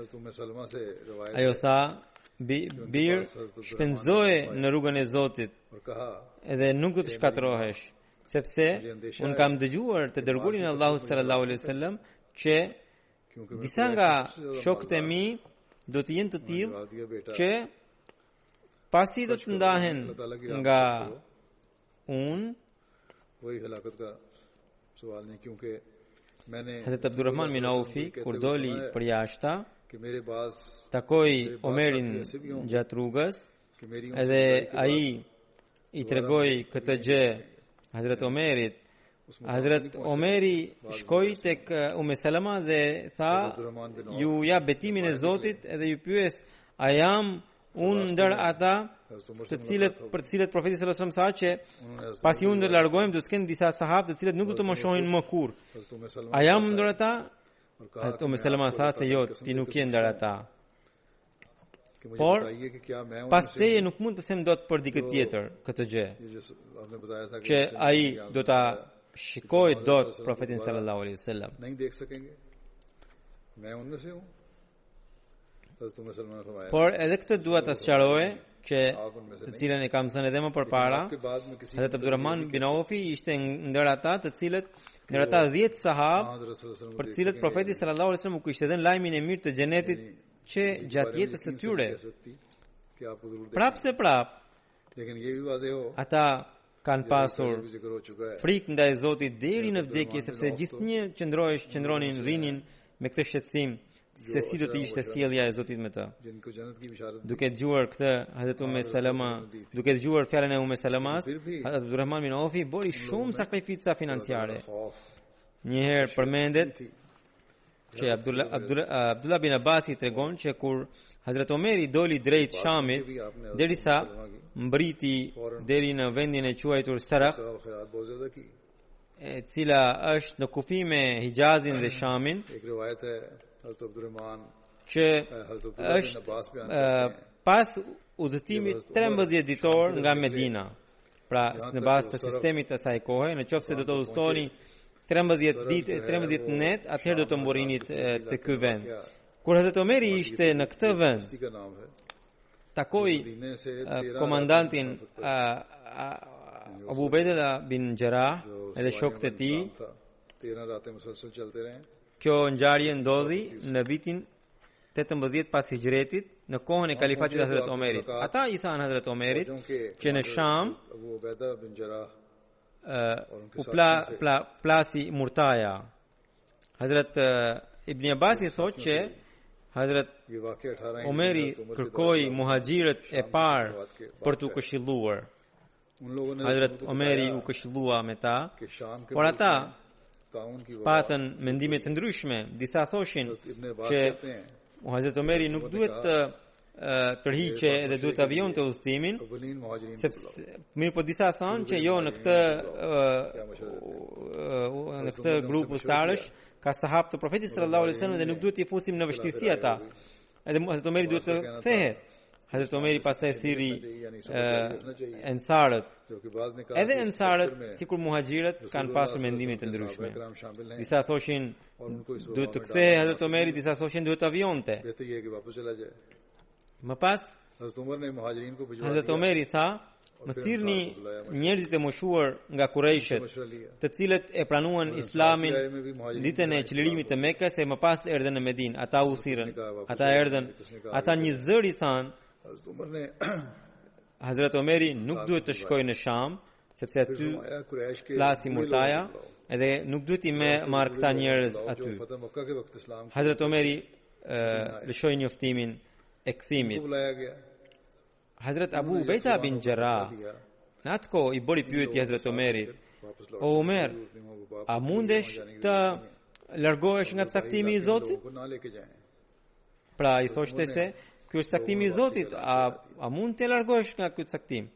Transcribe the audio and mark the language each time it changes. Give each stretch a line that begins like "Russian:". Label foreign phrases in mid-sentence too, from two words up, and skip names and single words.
Urdu: حضرت ام سلمہ سے روایت
Albanian: Ajo tha: "Bir, shpenzoje në rrugën e Zotit
Urdu: اور کہا
Albanian: edhe nuk do të shkatërrohesh, sepse un kam dëgjuar të dërguarin e Allahut
Arabic: صلى الله عليه وسلم
Albanian: që
Urdu: کیونکہ
Albanian: disa nga shokët e mi do të jenë të tillë
Urdu: ڈرا دیا بیٹا
Albanian: që pasi do të ndahen nga unë,
Urdu: وہی ہلاکت کا سوال نہیں کیونکہ میں نے
Albanian: Hazrat Abdurrahman bin Aufi kur doli për jashta,
Urdu: کہ میرے پاس
Albanian: takoi Omerin gjatë rrugës
Urdu: کہ میری
Albanian: edhe ai i tregoi këtë gjë Hazrat Omerit. Hazrat Omeri shkoi tek Umm Salama dhe tha: "Ju jap betimin e Zotit edhe ju pyes, a jam unë ndër ata për të cilët profeti
Arabic: صلى الله عليه وسلم
Albanian: tha që pasi unë do të largohem do të kenë disa sahabë të cilët nuk do të më shohin më kurrë. A jam ndër ata?" Hazrat Umm Salama tha se jo, ti nuk je ndër ata.
Urdu: کہ مجھے
Albanian: Por
Urdu: بتائیے کہ کیا میں
Albanian: pas teje nuk mund të them dot për dikë tjetër këtë gjë,
Urdu: یہ جو آپ نے بتایا تھا
Albanian: që ai do ta shikoj dot profetin
Arabic: صلى الله عليه وسلم.
Urdu: نہیں دیکھ سکیں گے میں ان میں سے ہوں حضرت ام سلمہ نے فرمایا
Albanian: Por edhe këtë dua ta sqaroj që
Urdu: آپ ان میں سے
Albanian: të
Urdu: نہیں
Albanian: cilën e kam thënë edhe më përpara,
Urdu: کے بعد میں کسی
Albanian: Hazrat Abdurrahman bin Aufi ishte ndër ata të cilët ndër ata 10 sahab
Urdu: हजरत
Arabic: صلى الله عليه
Albanian: për
Urdu: वसल्लम
Albanian: të cilët profeti
Arabic: صلى الله عليه وسلم
Albanian: u kishte dhënë lajmin e mirë të xhenetit që gjatë jetës së tyre
Urdu: کہ آپ کو ضرور
Albanian: prapë se prap
Urdu: لیکن یہ بھی وعدے ہو
Albanian: ata kanë pasur
Urdu: بھی ذکر ہو چکا ہے
Albanian: frikë ndaj Zotit deri në vdekje, sepse gjithnjë qëndronin rinin me këtë shqetësim se si do të ishte sjellja e Zotit me të.
Urdu: جن کو جنت کی بشارت
Albanian: Duke dëgjuar këtë Hazrat Umm Salama, duke dëgjuar fjalën e Umm Salamas, Hazrat Abdurrahman bin Aufi bëri shumë sakrifica financiare.
Urdu: खौफ
Albanian: Një herë përmendet që Abdullah bin Abbasi tregon që kur Hazrat Omeri doli drejt Shamit, derisa mbriti deri në vendin e quajtur Sarakh,
Urdu: خیرات بہت زیادہ کی
Albanian: e cila është në kufi me Hijazin dhe Shamin,
Urdu: ایک روایت ہے حضرت عبدالرحمن
Albanian: që
Urdu: حضرت عبداللہ بن
Albanian: është
Urdu: عباس بیان کرتے ہیں
Albanian: pas udhëtimit 13 ditor nga Medina. Pra, në bazë të sistemit të asaj kohe, në qoftë se do të udhëtoni 13 ditë, 13 net, atëherë do të mburinit të ky vend. Kur Hazrat Omeri ishte në këtë vend,
Urdu: اسی کا نام ہے
Albanian: takoi
Urdu: مدینے سے
Albanian: komandantin Abu Ubaida bin Jarrah edhe shokët e tij.
Urdu: 13 راتیں مسلسل چلتے رہے
Albanian: Kjo ngjarje ndodhi në vitin 18 pas hijretit, në kohën e kalifatit Hazrat Omerit. Ata i thanë Hazrat Omerit që në Sham
Urdu: अबू उबैदा बिन जराह
Albanian: u plasi Murtaja. Hazrat Ibn Abbas i thotë që Hazrat
Urdu: یہ واقعہ 18
Albanian: Omeri kërkoi muhaxhirët e parë për t'u këshilluar.
Urdu: ان لوگوں نے
Albanian: Hazrat Omeri u këshillua me ta,
Urdu: کہ شام کے
Albanian: por ata
Urdu: طاعون کی
Albanian: patën mendime të ndryshme. Disa thoshin
Urdu: इब्न अब्बास
Albanian: që
Urdu: کہتے ہیں
Albanian: Hazrat Omeri nuk duhet të tërhiqe edhe duhet të avion të udhëtimin,
Urdu: اولین مہاجرین
Albanian: sepse mirë po disa thonë që jo në këtë grup ushtarësh ka sahab të profetit
Arabic: صلى الله عليه وسلم
Albanian: dhe nuk duhet t'i fusim në vështirësi ata. Edhe Hazrat Omeri duhet të kthehet. Hazrat Omeri pastaj thirri ensarët.
Urdu: جو کہ بعض نے کہا
Albanian: Edhe ensarët, sikur muhaxhirët, kanë pasur mendime të ndryshme.
Urdu: کرام شامل ہیں
Albanian: Disa thoshin
Urdu: اور ان کو اس
Albanian: duhet të kthehej Hazrat Omeri, disa thoshin duhet të avionte.
Urdu: کہتے یہ کہ واپس چلا جائے
Albanian: Më pas
Urdu: حضرت عمر نے مہاجرین کو بھجوا
Albanian: Hazrat Omeri tha, më thirrni njerëzit e moshuar nga Qurayshët,
Urdu: مشورہ لیا
Albanian: të cilët e pranuan Islamin ditën e çlirimit të Mekës e më pas erdhën në Medinë. Ata u thirrën. Ata erdhën. Ata një zëri thanë,
Urdu: حضرت عمر نے
Albanian: Hazrat Omeri nuk duhet të shkojë në Sham, sepse aty
Urdu: فرمایا قریش کے
Albanian: plasi Murtaja, edhe nuk duhet i marr këta njerëz aty.
Urdu: فتح مکہ کے وقت اسلام کو
Albanian: Hazrat Omeri lëshoi njoftimin e kthimit.
Urdu: بلایا گیا
Albanian: Hazrat Abu Ubaida bin Jarrah në atë kohë i bëri pyetje Hazrat Omerit,
Urdu: वापस
Albanian: o Omer, a mundesh të largohesh nga caktimi i Zotit? Pra i thoshte se ky është caktimi i Zotit, a mund të largohesh nga ky caktim?